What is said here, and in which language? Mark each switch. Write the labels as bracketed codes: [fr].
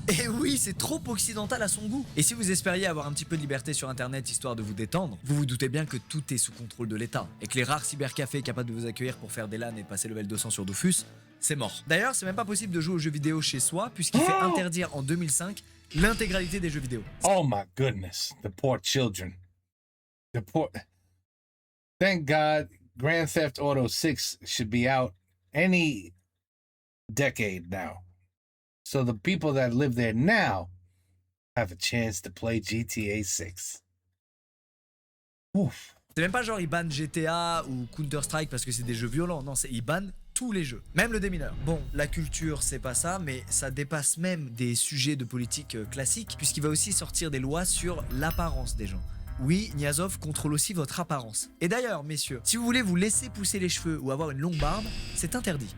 [fr] Et oui, c'est trop occidental à son goût. Et si vous espériez avoir un petit peu de liberté sur internet histoire de vous détendre, vous vous doutez bien que tout est sous contrôle de l'État et que les rares cybercafés capables de vous accueillir pour faire des LAN et passer level 200 sur Dofus, c'est mort. D'ailleurs, c'est même pas possible de jouer aux jeux vidéo chez soi puisqu'il fait interdire en 2005 l'intégralité des jeux vidéo. [en] Oh my goodness, the poor children. The poor. Thank God Grand Theft Auto 6 should be out any decade now. So the people that live there now have a chance to play GTA 6. [fr] Ouf. C'est même pas genre ils bannent GTA ou Counter-Strike parce que c'est des jeux violents, non, c'est ils bannent tous les jeux, même le démineur. Bon, la culture c'est pas ça, mais ça dépasse même des sujets de politique classiques puisqu'il va aussi sortir des lois sur l'apparence des gens. Oui, Niazov contrôle aussi votre apparence. Et d'ailleurs, messieurs, si vous voulez vous laisser pousser les cheveux ou avoir une longue barbe, c'est interdit.